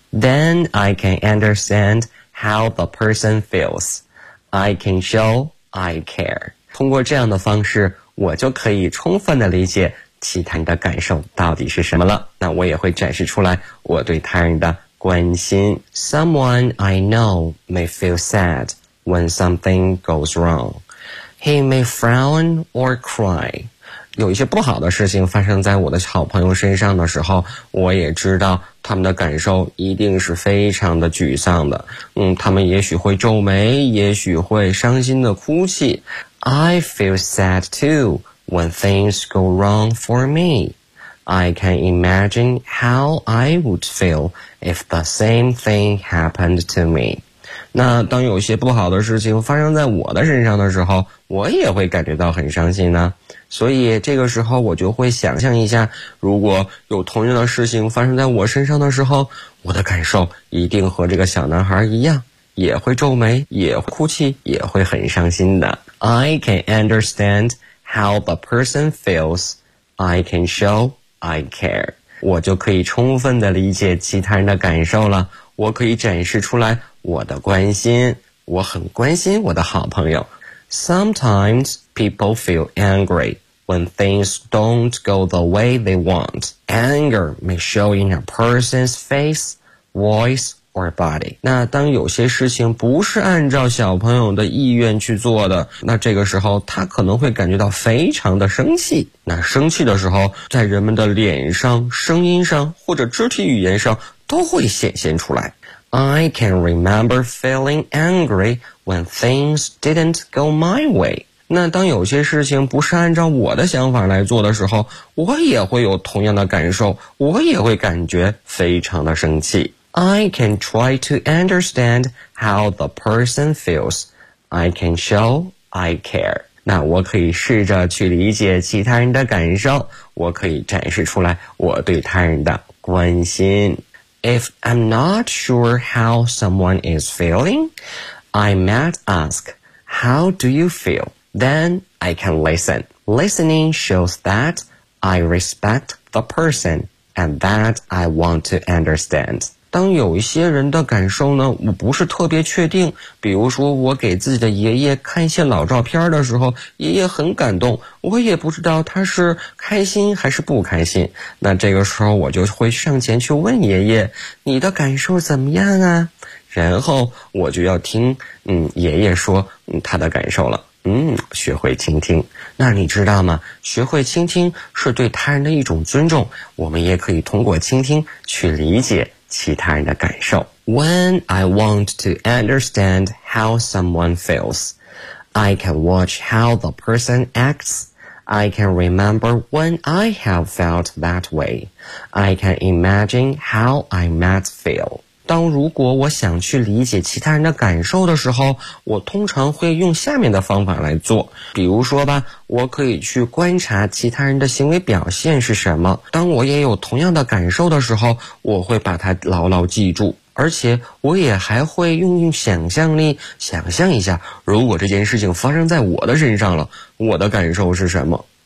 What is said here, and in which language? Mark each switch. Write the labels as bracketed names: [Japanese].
[English] Then I can understand how the person feels. I can show I care. [Chinese] 通过这样的方式，我就可以充分的理解其他人的感受到底是什么了，那我也会展示出来我对他人的关心。 [English] Someone I know may feel sad when something goes wrong. He may frown or cry. [Chinese] 有一些不好的事情发生在我的好朋友身上的时候，我也知道他们的感受一定是非常的沮丧的。他们也许会皱眉，也许会伤心的哭泣。 [English] I feel sad too when things go wrong for me. I can imagine how I would feel if the same thing happened to me. [Chinese] 那当有些不好的事情发生在我的身上的时候，我也会感觉到很伤心呢。所以这个时候我就会想象一下，如果有同样的事情发生在我身上的时候，我的感受一定和这个小男孩一样，也会皱眉，也会哭泣，也会很伤心的。 [English] I can understand how the person feels. I can show I care. [Chinese] 我就可以充分的理解其他人的感受了，我可以展示出来我的关心，我很关心我的好朋友。 [English] Sometimes people feel angry when things don't go the way they want. Anger may show in a person's face, voice,or body. [Chinese] 那当有些事情不是按照小朋友的意愿去做的，那这个时候他可能会感觉到非常的生气。那生气的时候，在人们的脸上、声音上或者肢体语言上都会显现出来。 [English] I can remember feeling angry when things didn't go my way. [Chinese] 那当有些事情不是按照我的想法来做的时候，我也会有同样的感受，我也会感觉非常的生气。 [English] I can try to understand how the person feels. I can show I care. [Chinese] 那我可以试着去理解其他人的感受，我可以展示出来我对他人的关心。 [English] If I'm not sure how someone is feeling, I might ask, how do you feel? Then I can listen. Listening shows that I respect the person and that I want to understand. [Chinese] 当有一些人的感受呢，我不是特别确定，比如说我给自己的爷爷看一些老照片的时候，爷爷很感动，我也不知道他是开心还是不开心，那这个时候我就会上前去问爷爷，你的感受怎么样啊？然后我就要听爷爷说他的感受了。学会倾听，那你知道吗，学会倾听是对他人的一种尊重，我们也可以通过倾听去理解其他人的感受。 [English] When I want to understand how someone feels, I can watch how the person acts. I can remember when I have felt that way. I can imagine how I might feel. [Chinese] 当如果我想去理解其他人的感受的时候，我通常会用下面的方法来做。比如说吧，我可以去观察其他人的行为表现是什么，当我也有同样的感受的时候，我会把它牢牢记住，而且我也还会用想象力想象一下，如果这件事情发生在我的身上了，我的感受是什么。